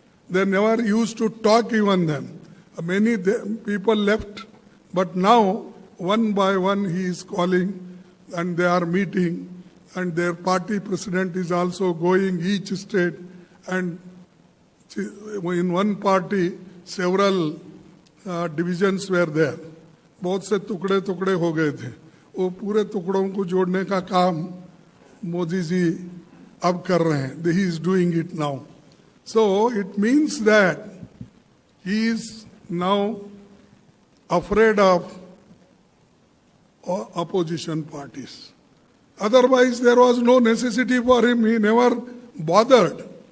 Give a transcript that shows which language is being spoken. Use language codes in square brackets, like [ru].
[en] They never used to talk even them. Many people left, but now one by one he is calling, and they are meeting, and their party president is also going each state, and in one party several divisions were there. [hi] बहुत से टुकड़े टुकड़े हो गए थे. वो पूरे टुकड़ों को जोड़ने का काम मोदी जी अब कर रहे हैं. [en] He is doing it now. So it means that he is now afraid of opposition parties. Otherwise, there was no necessity for him. He never bothered.